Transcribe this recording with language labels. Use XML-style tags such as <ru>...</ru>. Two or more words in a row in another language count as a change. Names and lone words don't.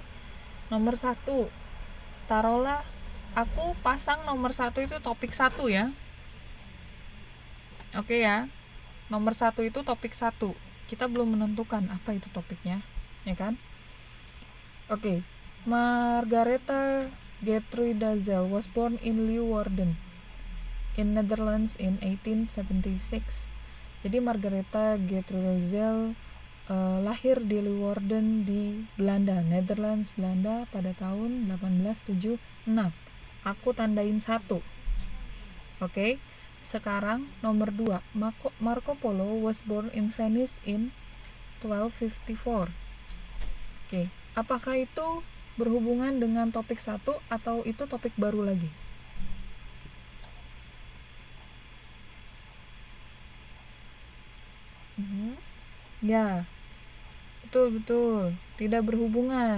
<id>Nomor 1, taruhlah aku pasang nomor 1 itu topik 1 ya. Oke ya. Nomor 1 itu topik 1. Kita belum menentukan apa itu topiknya, ya kan? Oke.</id> <en>Margaretha Gertrude Zell was born in Leeuwarden in Netherlands in 1876.</en> <id>Jadi Margaretha Gertrude Zell lahir di Leeuwarden di Belanda, Netherlands, Belanda pada tahun 1876. Aku tandain 1. Oke. Sekarang nomor 2,</id> <en>Marco Polo was born in Venice in 1254.</en> <id>Oke. Apakah itu berhubungan dengan topik 1 atau itu topik baru lagi? Ya, betul, tidak berhubungan.</id>